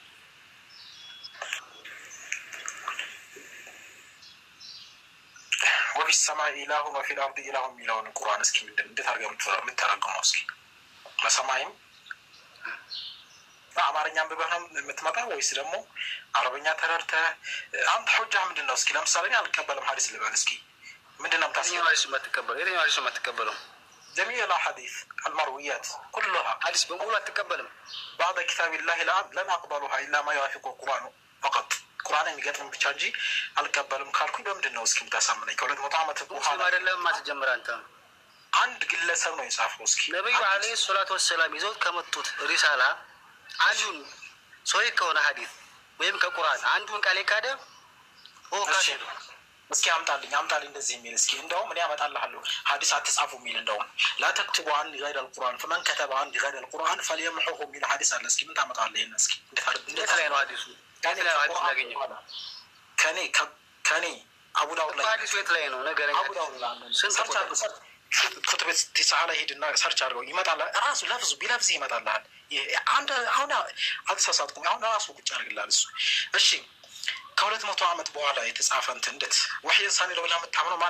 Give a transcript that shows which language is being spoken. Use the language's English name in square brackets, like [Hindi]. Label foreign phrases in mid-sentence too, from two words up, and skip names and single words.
[Arabic] وفي السماء إله وفي الأرض إله [Amharic] የሚለውን ቁርአን እስኪ ምንድን እንዴት አድርገህ የምትተረጉመው እስኪ? በሰማይም በአማርኛ አንብበህ ነው የምትመጣው ወይስ ደግሞ አረበኛ ተረድተህ? አንተ ሑጃ ምንድን ነው? እስኪ ለምሳሌ እኔ አልቀበልም ሀዲስ ልበል እስኪ ምንድን ነው የምታስበው? የትኛው ሀዲስ የማትቀበለው? [Arabic] جميع الأحاديث المرويات كلها حديث بقول أتقبلهم بعد كتاب الله لن أقبلها إلا ما يوافق القرآن فقط. [Amharic] القرآن የሚገጥም ብቻ እንጂ አልቀበልም ካልኩኝ በምንድን ነው እስኪ የምታሳምነኝ? ከሁለት መቶ ዓመት በኋላ አይደለም ማትጀምር አንተ አንድ ግለሰብ ነው የጻፈው። እስኪ ነብዩ [Arabic] عليه الصلاة والسلام [Amharic] ይዘውት ከመጡት ሪሳላ አንዱን ሶይ ከሆነ ሐዲስ ወይም ከቁርአን አንዱን ቃል ካደ ካሸዱ እስኪ አምጣልኝ እንደዚህ የሚል እስኪ እንደውም እኔ አመጣልሃለሁ ሐዲስ አትጻፉ የሚል እንደውም [Arabic] لا تكتبوا عن غير القرآن فمن كتب عن غير القرآن فليمحوه [Amharic] የሚል ሐዲስ አለ። እስኪ ምን ታመጣለህ? ይሄን እስኪ እንዴት ላይ ነው ሐዲሱ? ከኔ አቡ ዳውድ ላይ ሐዲሱ የት ላይ ነው ነገረኛ? አቡ ዳውድ ላይ [Arabic] كتب تسعة [Amharic] ላይ ሄድና ሰርች አድርገው ይመጣል። ራሱ ለፍዙ ቢለፍዝ ይመጣልሃል። አንድ አሁን አልተሳሳትኩም። አሁን ራሱ ቁጭ አድርግልሃል እሱ። እሺ ከሁለት መቶ ዓመት በኋላ የተጻፈ እንዴት [Arabic] وحيا ثانيا [Amharic] ነው ብለህ የምታምነው ማን?